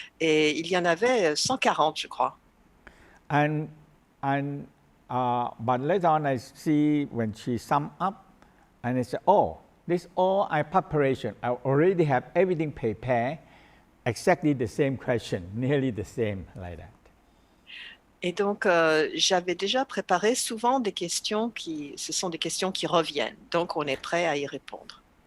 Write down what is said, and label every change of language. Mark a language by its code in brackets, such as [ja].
[fr] Et il y en avait 140, je crois. [en] But later on, I see when she sum up, and I said, "Oh, this all I preparation. I already have everything prepared, exactly the same question, nearly the same, like that." [fr] Et donc, j'avais déjà préparé souvent des questions ce sont des questions qui reviennent. Donc, on est prêt à y répondre.